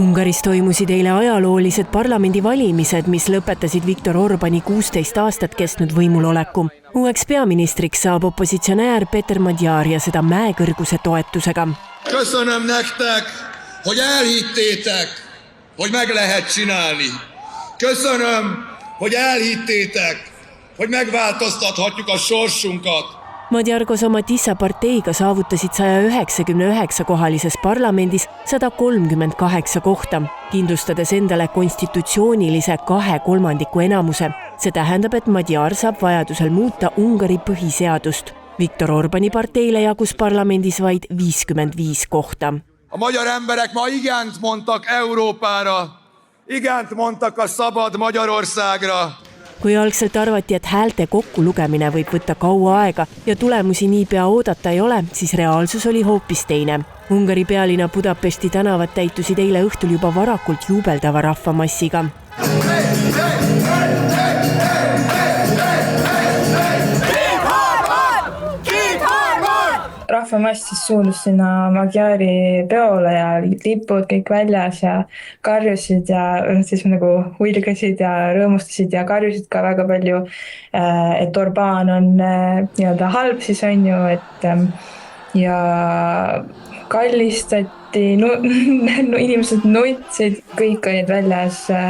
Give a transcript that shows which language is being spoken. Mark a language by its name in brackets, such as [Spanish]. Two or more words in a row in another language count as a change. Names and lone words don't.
[Estonian] Ungaris toimusid eile ajaloolised parlamendivalimised, mis lõpetasid Viktor Orbáni 16 aastat kestnud võimuloleku. Uueks peaministriks saab opositsionäär Péter Magyar ja seda mäekõrguse toetusega. [Hungarian] Köszönöm nektek, hogy elhittétek, hogy meg lehet csinálni. Köszönöm, hogy elhittétek, hogy megváltoztathatjuk a sorsunkat. [Estonian] Magyar koos oma Tissa parteiga saavutasid 199-kohalises parlamendis 138 kohta, kindlustades endale konstitutsioonilise 2/3 enamuse. See tähendab, et Magyar saab vajadusel muuta Ungari põhiseadust. Viktor Orbáni parteile jagus parlamendis vaid 55 kohta. [Hungarian] A magyar emberek ma igent mondtak Európára, igent mondtak a szabad Magyarországra. [Estonian] Kui algselt arvati, et häälte kokkulugemine võib võtta kaua aega ja tulemusi niipea oodata ei ole, siis reaalsus oli hoopis teine. Ungari pealinna Budapesti tänavad täitusid eile õhtul juba varakult juubeldava rahvamassiga. Rahvamass siis suundus sinna Magyari peole ja lipud kõik väljas ja karjusid ja siis nagu huilgasid ja rõõmustasid ja karjusid ka väga palju, et Orbán on nii-öelda halb siis on ju, et ja kallistati, inimesed nutsid, kõik olid väljas.